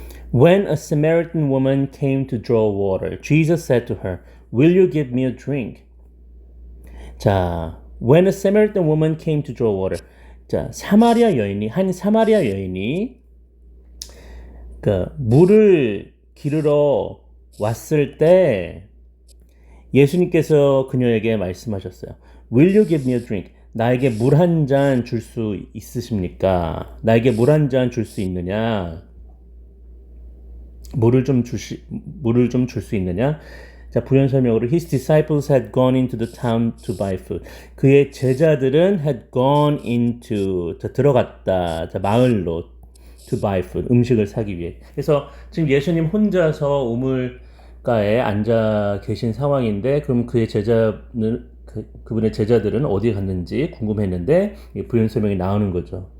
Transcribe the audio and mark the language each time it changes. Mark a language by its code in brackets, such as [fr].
[en] When a Samaritan woman came to draw water, Jesus said to her, "Will you give me a drink?" 자, when a Samaritan woman came to draw water. [ko] 자, 한 사마리아 여인이 그 물을 기르러 왔을 때 예수님께서 그녀에게 말씀하셨어요. [en] Will you give me a drink? [ko] 나에게 물 한 잔 줄 수 있으십니까? 나에게 물 한 잔 줄 수 있느냐? 물을 좀 줄 수 있느냐? 자, 부연 설명으로 [en] His disciples had gone into the town to buy food. [ko] 그의 제자들은 [en] had gone into [ko] 들어갔다. 자, 마을로 [en] to buy food. [ko] 음식을 사기 위해. 그래서 지금 예수님 혼자서 우물가에 앉아 계신 상황인데 그럼 그의 제자는 그분의 제자들은 어디에 갔는지 궁금했는데 부연 설명이 나오는 거죠.